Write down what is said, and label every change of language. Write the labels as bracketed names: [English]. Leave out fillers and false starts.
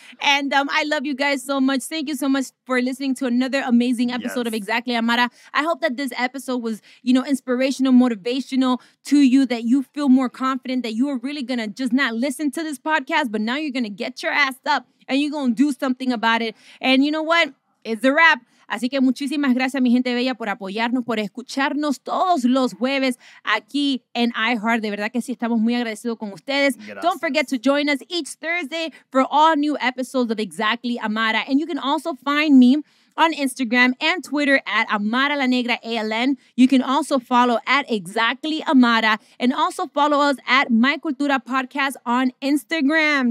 [English] And I love you guys so much. Thank you so much for listening to another amazing episode of Exactly Amara. I hope that this episode was, inspirational, motivational to you, that you feel more confident, that you are really going to just not listen to this podcast, but now you're going to get your ass up and you're going to do something about it. And you know what? It's a wrap. [Spanish] Así que muchísimas gracias, mi gente bella, por apoyarnos, por escucharnos todos los jueves aquí en iHeart. De verdad que sí, estamos muy agradecidos con ustedes. Gracias. [English] Don't forget to join us each Thursday for all new episodes of Exactly Amara. And you can also find me on Instagram and Twitter at Amara La Negra ALN. You can also follow at Exactly Amara and also follow us at My Cultura Podcast on Instagram.